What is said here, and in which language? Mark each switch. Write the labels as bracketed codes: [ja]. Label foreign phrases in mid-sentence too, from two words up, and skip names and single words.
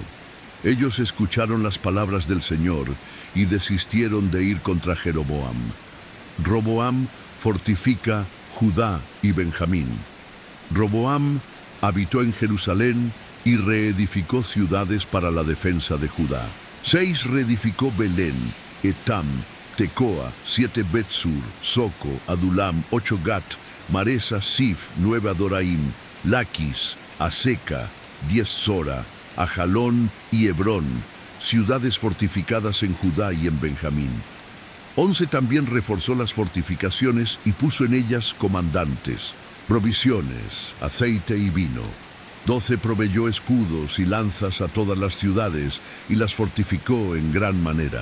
[es] Ellos escucharon las palabras del Señor y desistieron de ir contra Jeroboam. Roboam fortifica Judá y Benjamín. Roboam habitó en Jerusalén y reedificó ciudades para la defensa de Judá. 6 reedificó Belén, Etam, Tecoa, 7 Betsur, Soco, Adulam, 8 Gat, Maresa, Sif, 9 Adoraim, Laquis, Aseca, 10 Sora, Ajalón y Hebrón, ciudades fortificadas en Judá y en Benjamín. 11 también reforzó las fortificaciones y puso en ellas comandantes, provisiones, aceite y vino. 12 proveyó escudos y lanzas a todas las ciudades y las fortificó en gran manera.